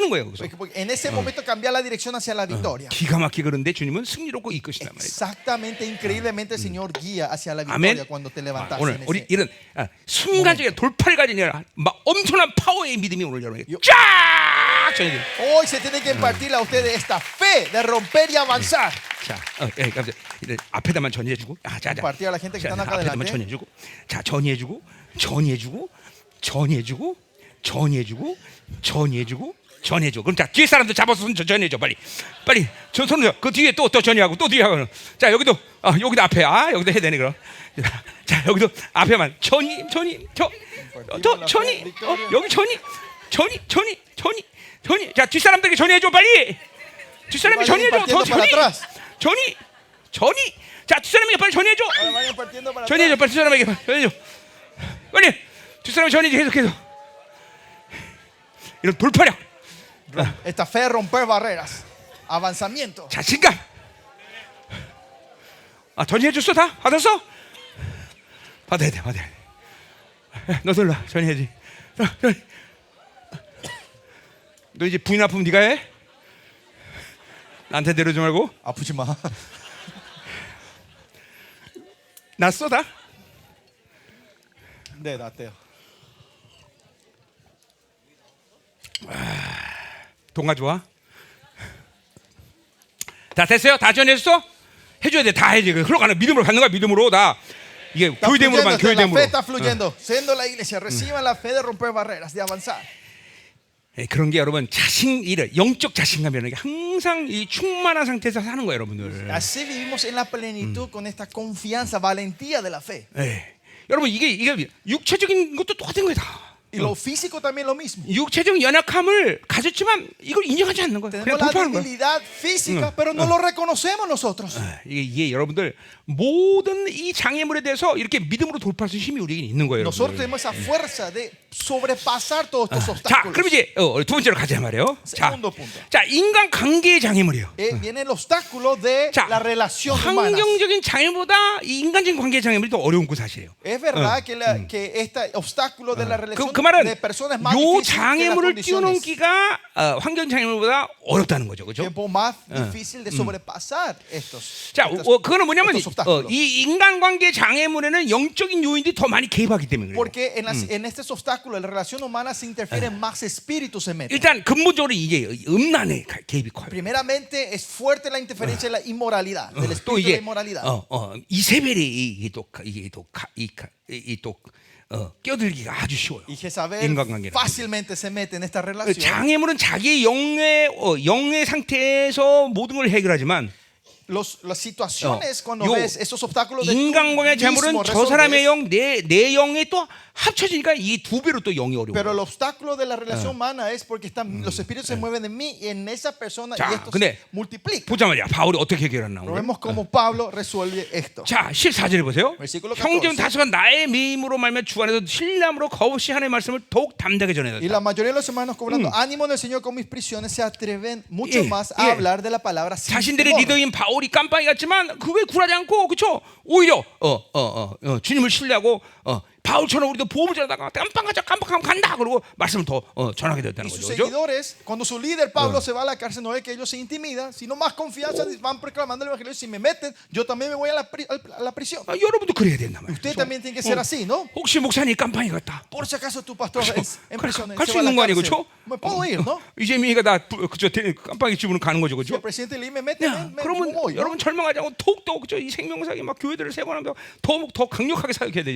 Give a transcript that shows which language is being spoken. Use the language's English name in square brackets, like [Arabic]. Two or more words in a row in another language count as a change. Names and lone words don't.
[Korean] 트는 거예요. 그래서 [Spanish] Porque en ese momento cambiar la dirección hacia la victoria. [Korean] 기가 막히게 그런데 주님은 승리로 꼭 이끄신단 말이에요. [Spanish] Exactamente, increíblemente el Señor guía hacia la [Korean] 아멘. [Spanish] victoria cuando te levantas. [Korean] 오늘 [Spanish] en [Korean] 우리 [Spanish] ese- [Korean] 이런 순간적인 돌파를 가진 막 엄청난 파워의 믿음이 오늘 여러분에게 쫙 전해져요. [Spanish] Hoy se tiene que impartir a ustedes esta fe de romper y avanzar. [Korean] 자, 깜짝 앞에다만 전해주고, 자, [Spanish] Compartir a la gente que están acá [Korean] 앞에다만 [Spanish] adelante. [Korean] 전해주고, 자, 전해주고, 전해주고, 전해주고, 전해주고, 전해주고, 전해줘. 그럼 자, 뒤에 사람들 잡아서 손 전해줘, 빨리, 빨리. 저 손을 그 뒤에 또 전해하고 또 뒤에 하고. 자, 여기도 여기도 앞에, 여기도 해야 되네 그럼. 자, 여기도 앞에만 전이, 여기 전이. 자, 뒷 사람들에게 전해줘, 빨리. 뒷 사람이 전해줘, 더 전이. 자, 뒷 사람에게 빨리 전해줘. [Spanish] Ahora vayan partiendo para [Korean] 전해줘, [Spanish] atrás. [Korean] 빨리 뒷 사람에게 전해줘. 빨리 뒷 사람이 전해줘, 계속해서. 이런 돌파력, [Spanish] Esta fe de romper barreras. Avanzamiento. [Korean] 자신감. 전해줬어 다? 받았어? 받아야 돼. 너도 일로 와, 전해야지. 너 이제 부인 아프면 네가 해? 나한테 내려오지 말고. 아프지 마. 났어 다? 네, 나대요. 동가 좋아? 다 됐어요? 다 전해줬어? 해줘야 돼. 다 해야지. 흘러가는 믿음으로 가는 거야. 믿음으로 다. 이게 [Spanish] Está [Korean] 교회됨으로만 [Spanish] fluyendo, la fe [Korean] 교회됨으로. [Spanish] está fluyendo. Siendo la iglesia, reciban la fe de romper barreras, de avanzar. [Korean] 그런 게 여러분 영적 자신감이라는 게 항상 이 충만한 상태에서 사는 거예요, 여러분들. [Spanish] Así vivimos en la plenitud con esta confianza, valentía de la fe. [Korean] 여러분 이게 육체적인 것도 똑같은 거예요, 다. [Spanish] Y lo físico también lo mismo. [Korean] 육체적 연약함을 가졌지만 이걸 인정하지 않는 거예요. 그냥 [Spanish] Tenemos la [Korean] 돌파하는 거예요. [Spanish] debilidad física, pero no lo reconocemos nosotros. [Korean] 이게 여러분들 모든 이 장애물에 대해서 이렇게 믿음으로 돌파할 수 있는 힘이 우리에게 있는 거예요, [Spanish] Nosotros [Korean] 여러분들. [Spanish] tenemos esa fuerza de sobrepasar todos estos [Korean] 자, [Spanish] obstáculos. [Korean] 그럼 이제 두 번째로 가자 말이에요. [Spanish] Segundo punto. [Korean] 자, 인간 관계의 장애물이요. [Spanish] Viene el obstáculo de [Korean] 자, [Spanish] la relación humana. [Korean] 환경적인 장애보다 이 인간적인 관계의 장애물이 더 어려운 거 사실이에요. [Spanish] Es verdad que este obstáculo de la relación [Korean] 그 말은 [Spanish] de personas es más [Korean] 요 [Spanish] difícil que las [Korean] 장애물을 [Spanish] condiciones. [Korean] 뛰어넘기가 환경 장애물보다 어렵다는 거죠, 그렇죠? [Spanish] Tiempo más difícil de sobrepasar estos. [Korean] 자, 그거는 뭐냐면 [Spanish] estos obstáculos. [Korean] 이 인간관계 장애물에는 영적인 요인들이 더 많이 개입하기 때문에 그래요. [Spanish] Porque en estos obstáculos, en la relación humana se interfieren más espíritus se meten. [Korean] 일단 근본적으로 이게 음란의 개입이 커요. [Spanish] Primeramente es fuerte la interferencia de la inmoralidad, del [Korean] 또 [Spanish] espíritu de la [Korean] 이게 [Spanish] inmoralidad. [Korean] 이세벨이 또 껴들기가 아주 쉬워요. [Spanish] Y Jezabel [Korean] 인간관계는. [Spanish] fácilmente se mete en esta relación. [Korean] 장애물은 자기의 영의 상태에서 모든 걸 해결하지만 [Spanish] Las situaciones cuando [Korean] 요 [Spanish] ves esos obstáculos de tú [Korean] 인간관계 장애물은 [Spanish] mismo [Korean] 저 사람의 [Spanish] resolves, [Korean] 영, 내 영에 또 합쳐지니까 이 두 배로 또 영이 어려워요. [Spanish] pero el obstáculo de la relación humana es porque los espíritus se mueven en mí y en esa persona [Korean] 자, [Spanish] y esto [Korean] 근데 [Spanish] se multiplica. [Korean] 보자 말이야. 바울이 어떻게 해결하나 [Spanish] Pero [Korean] 오늘. [Spanish] vemos cómo Pablo resuelve esto. [Korean] 자, 14절에 보세요. [Spanish] Versículo 14. [Korean] 형제는 다수가 나의 미임으로 말면 주 안에서 신뢰함으로 거없이 하나님의 말씀을 더욱 담대하게 [Spanish] Y [Korean] 전해졌다. [Spanish] la mayoría de los hermanos cobrando ánimo del Señor con mis prisiones se atreven mucho [Korean] 예, [Spanish] más [Korean] 예. [Spanish] a hablar de la palabra sin [Korean] 자신들의 [Spanish] temor. [Korean] 리더인 바울이 깜빵이 갔지만 그거에 굴하지 않고 그렇죠? 오히려 주님을 신뢰하고 바울처럼 우리도 보험을 전하다가 깜빵하면 간다 그러고 말씀을 더 전하게 됐다는 [Spanish] Y sus [Korean] 거죠. 그렇죠? [Spanish] seguidores, cuando su líder Pablo se va a la cárcel, no es que ellos se intimidan, sino más confianza van proclamando el evangelio. Si me meten, yo también me voy a la prisión. [Korean] 여러분도 그래야 된단 말이에요. [Spanish] Usted también tiene que ser así, ¿no? [Korean] 혹시 목사님 깜빵이 갔다. [Spanish] Por si acaso tu pastor es en prisión, [Korean] 갈 [Spanish] se [Korean] 수 [Spanish] va a la [Korean] 있는 거 아니고 [Spanish] cárcel. [Korean] 그렇죠? [Spanish] Me puedo ir, ¿no? [Korean] 이재민이가 나 그저 깜빵이 집으로 가는 거죠, [Spanish] Si el [Korean] 그렇죠? [Spanish] presidente Lee me mete, [Korean] 야, [Spanish] me [Korean] 그러면 [Spanish] voy, ¿no? [Korean] 여러분 절망하지 않고 더욱더 그죠? 이 생명사기 막 교회들을 세워나면서 더 강력하게 사역해야 되죠,